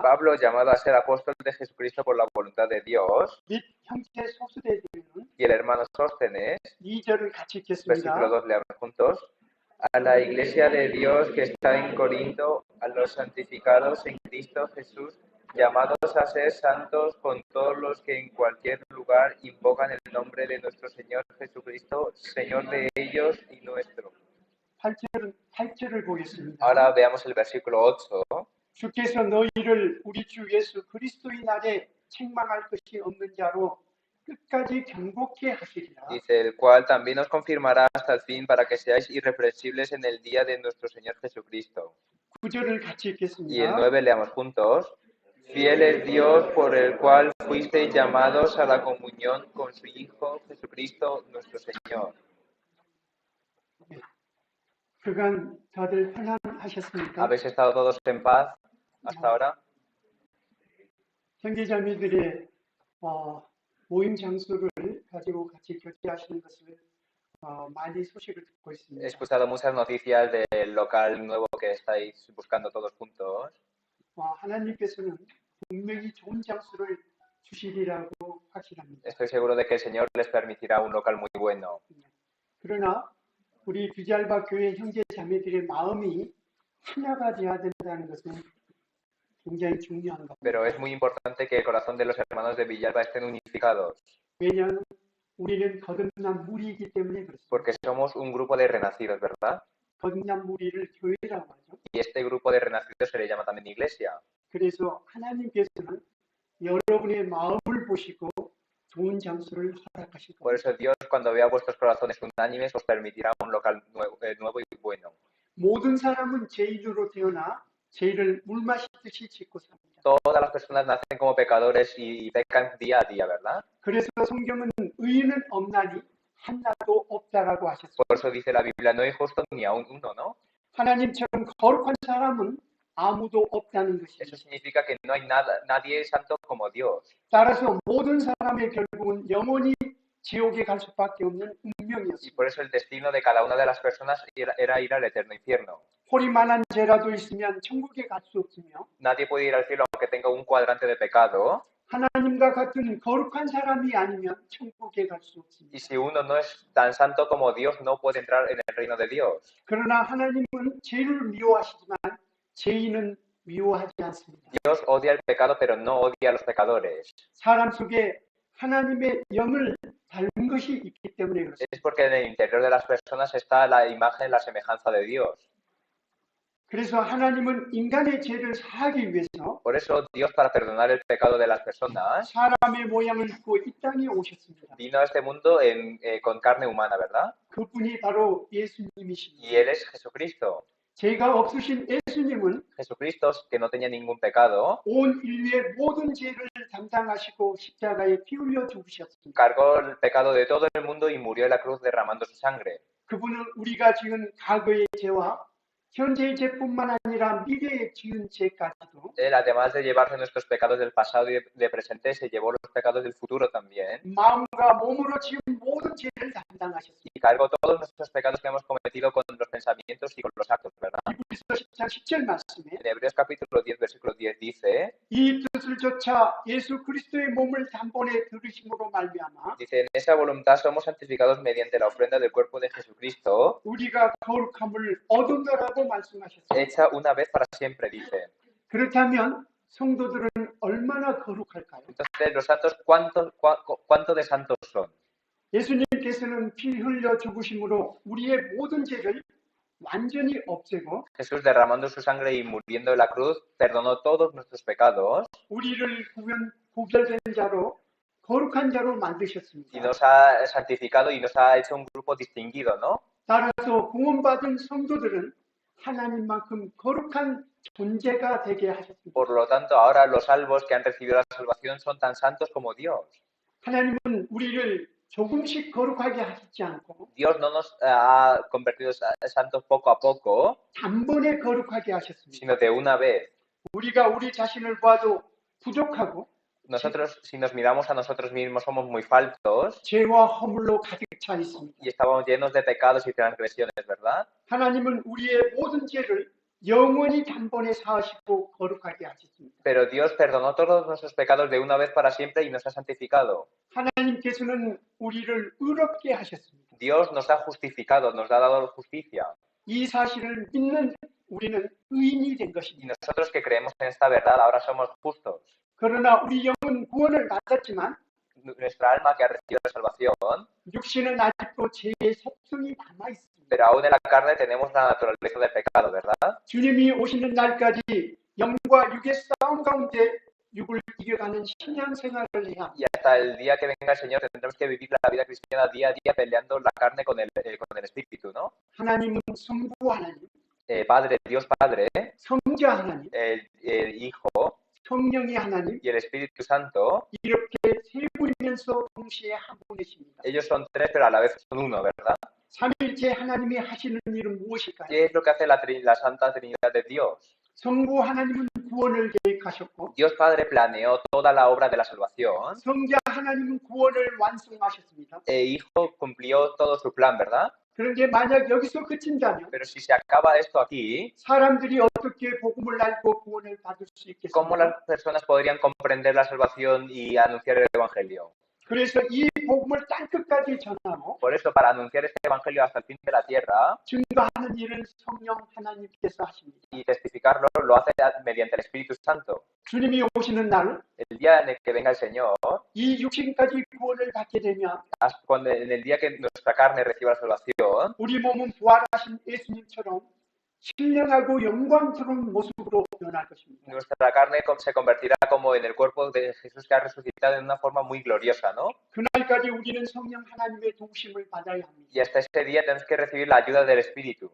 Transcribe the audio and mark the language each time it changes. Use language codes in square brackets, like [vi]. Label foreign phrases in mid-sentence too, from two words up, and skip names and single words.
[es] Pablo, llamado a ser apóstol de Jesucristo por la voluntad de Dios, [ko] 및 형제 소수대들은 [es] y el hermano Sóstenes, [ko] 2절을 같이 [es] versículo [ko] 읽겠습니다. [es] 2, leamos juntos. A la iglesia de Dios que está en Corinto, a los santificados en Cristo Jesús, llamados a ser santos con todos los que en cualquier lugar invocan el nombre de nuestro Señor Jesucristo, Señor de ellos y nuestro. [ko] 8절을 보겠습니다. [es] Ahora veamos el versículo 8. [ko] 주께서 너희를 우리 주 예수 그리스도의 날에 책망할 것이 없는 자로 끝까지 경고케 하시리라. [es] Dice, el cual también os confirmará hasta el fin para que seáis irreprensibles en el día de nuestro Señor Jesucristo. [ko] 9절을 같이 [es] Y el [ko] 읽겠습니다. [es] 9 leamos juntos. Fiel es Dios por el cual fuisteis llamados a la comunión con su Hijo Jesucristo nuestro Señor. [ko] 그간 다들 편안하셨습니까? [es] ¿Habéis estado todos en paz hasta ahora? [ko] 형제자매들의 모임 장소를 가지고 같이 교제하시는 것을 많이 소식을 듣고 [es] He [ko] 있습니다. [es] escuchado muchas noticias del local nuevo que estáis buscando todos juntos. [ko] 하나님께서는 분명히 좋은 장소를 주시리라고 확신합니다. [es] Estoy seguro de que el Señor les permitirá un local muy bueno. [ko] 그러나 우리 비잘바 교회 형제 자매들의 마음이 하나가 되어야 된다는 것은 굉장히 중요한 겁니다. [es] Pero es muy importante que el corazón de los hermanos de Villalba estén unificados, [ko] 왜냐하면 우리는 거듭난 무리이기 때문에 그렇습니다. [es] porque somos un grupo de renacidos, ¿verdad? [ko] 거듭난 무리를 교회라고 하죠. [es] Y este grupo de renacidos se le llama también iglesia. [ko] 그래서 하나님께서는 여러분의 마음을 보시고 좋은 장소를 허락하실 [es] Por [ko] 겁니다. [es] eso Dios, cuando vea vuestros corazones unánimes, os permitirá un local nuevo y bueno. [ko] 모든 사람은 죄인으로 태어나 죄를 물 마시듯이 짓고 삽니다. [es] Todas las personas nacen como pecadores y pecan día a día, ¿verdad? [ko] 그래서 성경은 의인은 없나니 하나도 없다라고 하셨습니다. [es] Por eso dice la Biblia, no hay justo ni aún uno, ¿no? [ko] 하나님처럼 거룩한 사람은 아무도 없다는 [es] Eso [ko] 것입니다. [es] significa que no hay nadie santo como Dios. [ko] 따라서 모든 사람의 결국은 영원히 지옥에 갈 수밖에 없는 [es] Y [ko] 운명이었습니다. [es] por eso el destino de cada una de las personas era ir al eterno infierno. [ko] 허리만한 죄라도 있으면 천국에 갈 수 없으며 [es] Nadie puede ir al cielo aunque tenga un cuadrante de pecado. [ko] 하나님과 같은 거룩한 사람이 아니면 천국에 갈 수 [es] Y [ko] 없습니다. [es] si uno no es tan santo como Dios, no puede entrar en el reino de Dios. [ko] 그러나 하나님은 죄를 미워하시지만 죄인은 미워하지 않습니다. [es] Dios odia el pecado, pero no odia a los pecadores. [ko] 사람 속에 하나님의 영을 닮은 것이 있기 때문에 그렇습니다. [es] Es porque en el interior de las personas está la imagen, la semejanza de Dios. [ko] 그래서 하나님은 인간의 죄를 사하기 위해서 [es] Por eso Dios, para perdonar el pecado de las personas, [ko] 사람의 모양을 입고 이 땅에 오셨습니다. [es] vino a este mundo con carne humana, ¿verdad? [ko] 그분이 바로 [es] Y [ko] 예수님이십니다. [es] Él es Jesucristo. [ko] 죄가 없으신 예수님은 [es] Jesucristo, que no tenía ningún pecado, [ko] 온 인류의 모든 죄를 담당하시고 십자가에 피 흘려 죽으셨습니다. [es] cargó el pecado de todo el mundo y murió en la cruz derramando su sangre. [ko] 그분은 우리가 지은 과거의 죄와 현재의 죄뿐만 아니라 미래에 지은 죄까지도 [es] Él, además de llevarse nuestros pecados del pasado y de presente, se llevó los pecados del futuro también. [ko] 마음과 몸으로 지은 모든 죄를 담당하셨습니다. [es] Y cargó todos nuestros pecados que hemos cometido con los pensamientos y con los actos, ¿verdad? [ko] 히브리서 10장 10절 말씀에 [es] En Hebreos capítulo 10, versículo 10 dice, [ko] 이 뜻을 좇아 예수 그리스도의 몸을 단번에 들으심으로 말미암아 [es] dice, en esa voluntad somos santificados mediante la ofrenda del cuerpo de Jesucristo, [ko] 우리가 거룩함을 얻은다라고 말씀하셨습니다. [es] hecha una vez para siempre, dice. [ko] 그렇다면 성도들은 얼마나 거룩할까요? [es] Entonces, los santos, ¿cuánto de santos son? [ko] 예수님께서는 피 흘려 죽으심으로 우리의 모든 죄를 완전히 없애고 [es] Jesús, derramando su sangre y muriendo en la cruz, perdonó todos nuestros pecados [ko] 우리를 구별된 자로 거룩한 자로 [es] y [ko] 만드셨습니다. [es] nos ha santificado y nos ha hecho un grupo distinguido, ¿no? [ko] 따라서 구원받은 성도들은 하나님만큼 거룩한 존재가 되게 하셨습니다. [es] Por lo tanto, ahora los salvos que han recibido la salvación son tan santos como Dios. [ko] 하나님은 우리를 조금씩 거룩하게 하시지 않고 [es] Dios no nos ha convertido santos poco a poco, [ko] 단번에 거룩하게 하셨습니다. [es] sino de una vez. [ko] 우리가 우리 자신을 봐도 부족하고 [es] Nosotros, si nos miramos a nosotros mismos, somos muy faltos [ko] 죄와 허물로 가득 차 있습니다. [es] y estamos llenos de pecados y transgresiones, ¿verdad? [ko] 하나님은 우리의 모든 죄를 영원히 단번에 사하시고 거룩하게 하셨습니다. [es] Pero Dios perdonó todos nuestros pecados de una vez para siempre y nos ha santificado. [ko] 하나님께서는 우리를 의롭게 하셨습니다. [es] Dios nos ha justificado, nos ha dado justicia. [ko] 이 사실을 믿는 우리는 의인이 된 [es] Y [ko] 것입니다. [es] nosotros que creemos en esta verdad ahora somos justos. [ko] 그러나 우리 영은 구원을 받았지만 [es] Nuestra alma que ha recibido la salvación, [ko] 육신은 아직도 죄의 속성이 남아 있습니다. [es] pero aún en la carne tenemos la naturaleza del pecado, ¿verdad? [ko] 주님이 오시는 날까지 영과 육의 싸움 가운데 육을 이겨가는 신앙 생활을 해야 합니다. [es] Y hasta el día que venga el Señor tendremos que vivir la vida cristiana día a día peleando la carne con el espíritu, ¿no? [ko] 하나님은 성부 하나님, [es] Padre, Dios Padre, [ko] 성자 하나님, [es] el Hijo [ko] 성령의 하나님 [es] y el Espíritu Santo, [ko] 이렇게 세 분이면서 동시에 한 분이십니다. [es] ellos son tres pero a la vez son uno, ¿verdad? [ko] 삼일째 하나님이 하시는 일은 무엇일까요? [es] ¿Qué es lo que hace la Santa Trinidad de Dios? [ko] 성부 하나님은 구원을 계획하셨고 [es] Dios Padre planeó toda la obra de la salvación. [ko] 성자 하나님은 구원을 완성하셨습니다. [es] Hijo cumplió todo su plan, ¿verdad? [ko] 그런데 만약 여기서 그친다면 [es] Pero si se acaba esto aquí, [ko] 사람들이 어떻게 복음을 알고 구원을 받을 수 [es] ¿cómo [ko] 있겠습니까? [es] las personas podrían comprender la salvación y anunciar el Evangelio? [ko] 그래서 이 복음을 땅끝까지 전하고 [es] Por eso, para anunciar este Evangelio hasta el fin de la tierra [ko] 증거하는 일을 성령 하나님께서 하십니다. [es] y testificarlo, lo hace mediante el Espíritu Santo. [ko] 주님이 오시는 날 [es] El día en el que venga el Señor, [ko] 이 육신까지 구원을 받게 되면 [es] en el día que nuestra carne reciba la salvación, [ko] 우리 몸은 부활하신 예수님처럼 신령하고 영광스러운 모습으로 변할 것입니다. [es] nuestra carne se convertirá como en el cuerpo de Jesús que ha resucitado en una forma muy gloriosa, ¿no? [ko] 그날까지 우리는 성령 하나님의 도우심을 받아야 합니다. [es] Y hasta ese día tenemos que recibir la ayuda del Espíritu.